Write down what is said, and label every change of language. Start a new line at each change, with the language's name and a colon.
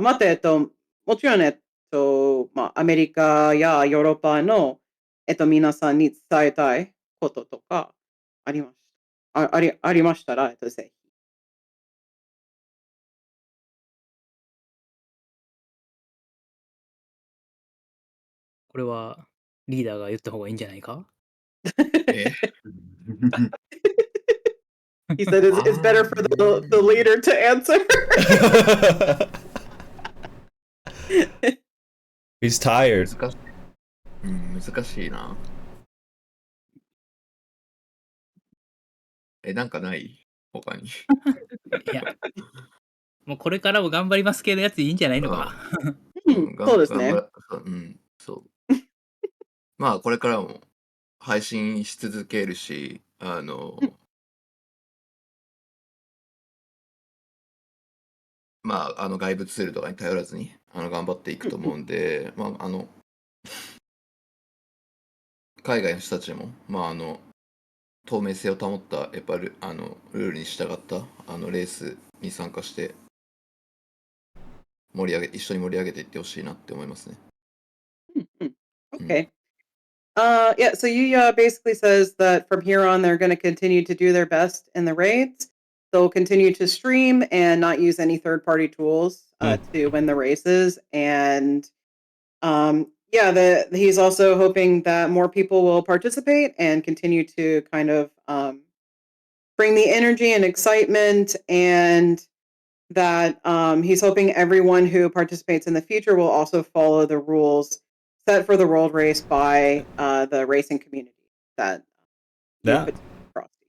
Japanese: また、もちろん、まあ、アメリカやヨーロッパの、皆さんに伝えたいこととかありましたら、ぜひ。これはリーダーが言った方がいいんじゃないか？
English: He said it's better for the leader to answer. He's tired.
Japanese: 難しいな。なんかない他に。いや、もうこれからも頑張ります系のやついいんじゃないのか。そうですね。そう。まあこれからも配信し続けるし、まあ外部ツールとかに頼らずに頑張っていくと思うんで、まあ海外の人たちもまあ透明性を保ったやっぱルールに従ったレースに参加して一緒に盛り上げていってほしいなって思いますね。
English: Okay. Yeah, so Yuya basically says that from here on, they're going to continue to do their best in the raids. They'll continue to stream and not use any third-party tools to win the races. And he's also hoping that more people will participate and continue to kind of bring the energy and excitement, and that he's hoping everyone who participates in the future will also follow the rules set for the world race by the racing community that Frosty.